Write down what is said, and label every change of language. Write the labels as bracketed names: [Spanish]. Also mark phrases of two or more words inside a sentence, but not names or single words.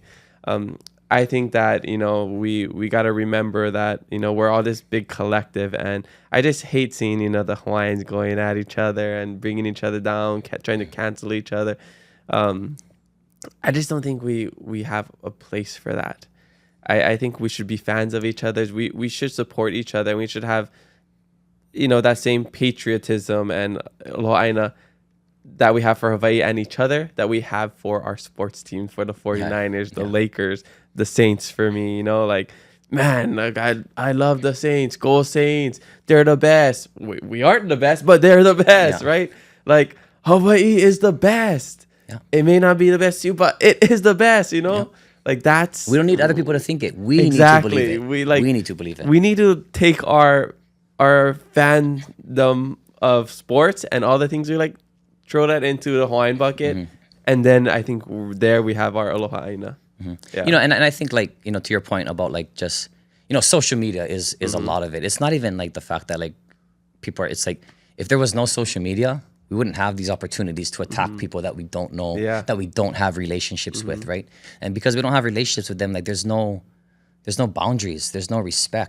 [English] I think that, you know, we got to remember that, you know, we're all this big collective, and I just hate seeing, you know, the Hawaiians going at each other and bringing each other down, trying to cancel each other. I just don't think we have a place for that. I think we should be fans of each other. We should support each other, and we should have, you know, that same patriotism and [Hawaiian] aloha ʻāina [English] that we have for Hawaii and each other, that we have for our sports teams, for the 49ers, the Lakers, the Saints for me, you know, like, man, like I love the Saints. Go Saints. They're the best. We aren't the best, but they're the best, right? Like, Hawaii is the best. Yeah. It may not be the best to you, but it is the best, you know? Yeah. Like we don't need other people to think it. We need to believe it. We need to believe it. We need to take our fandom of sports and all the things we like, throw that into the Hawaiian bucket, and then I think there we have our [Hawaiian] aloha ʻāina. [English] Yeah. You know, and I think, like, you know, to your point about like just, you know, social media is a lot of it. It's not even like the fact that like people are, it's like if there was no social media, we wouldn't have these opportunities to attack people that we don't know, that we don't have relationships with, right? And because we don't have relationships with them, like there's no boundaries, there's no respect.